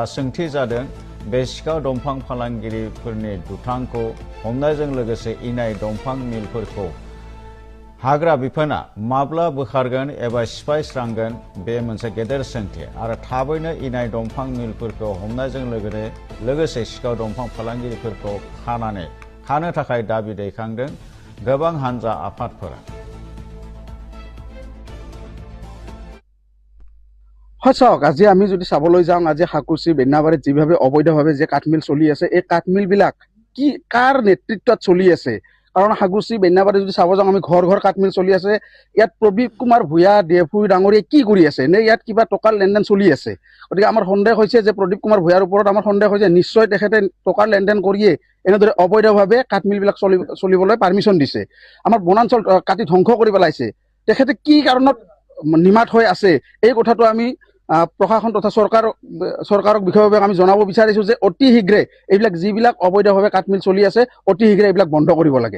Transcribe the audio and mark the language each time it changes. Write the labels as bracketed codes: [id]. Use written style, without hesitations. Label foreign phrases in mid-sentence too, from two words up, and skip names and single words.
[brx] सोंथि जादों बे सिखाव दंफां फालांगिरिफोरनि दुथांखौ हमनायजों लोगोसे इनाय दंफां मिलफोरखौ हाग्रा बिफाना माब्ला बोखारगोन एबा सिफायस्रांगोन बे मोनसे गेदेर सोंथि आरो थाबैनो इनाय दंफां मिलफोरखौ हमनायजों लोगोसे सिखाव दंफां फालांगिरिफोरखौ खानो थाखाय दाबि दैखांदों गोबां हानजा आफादफोरा। [as] চাওক আজি আমি যদি চাবলৈ যাওঁ আজি হাকুচি বেন্নাবাৰীত যেভাবে অবৈধভাৱে যে কাঠমিল চলি আছে এই কাঠমিল বিলাক কি কাৰ নেতৃত্বত চলি আছে কাৰণ হাকুচি বেন্নাবাৰী যদি চাব যাওঁ আমি ঘৰ ঘৰ কাঠমিল চলি আছে ইয়াত প্ৰদীপ কুমাৰ ভূঞা দেফুই ডাঙৰীয়ে কি কৰি আছে নে ইয়াত কিবা টকাৰ লেনদেন চলি আছে গতিকে আমাৰ সন্দেহ হৈছে যে প্ৰদীপ কুমাৰ ভূঞাৰ ওপৰত আমাৰ সন্দেহ হৈছে নিশ্চয় তেখেতে টকাৰ লেনদেন কৰিয়ে এনেদৰে অবৈধভাৱে কাঠমিল বিলাক চলিবলৈ পাৰমিশন দিছে আমাৰ বনাঞ্চল কাটি ধ্বংস কৰি পেলাইছে তেখেতে কি কাৰণত নিমাত হৈ আছে এই কথাটো আমি প্ৰশাসন তথা চৰকাৰক বিষয়ভাৱে আমি জনাব বিচাৰিছো যে অতি শীঘ্ৰে এইবিলাক যিবিলাক অবৈধভাৱে কাঠমিল চলি আছে অতি শীঘ্ৰে এইবিলাক বন্ধ কৰিব লাগে।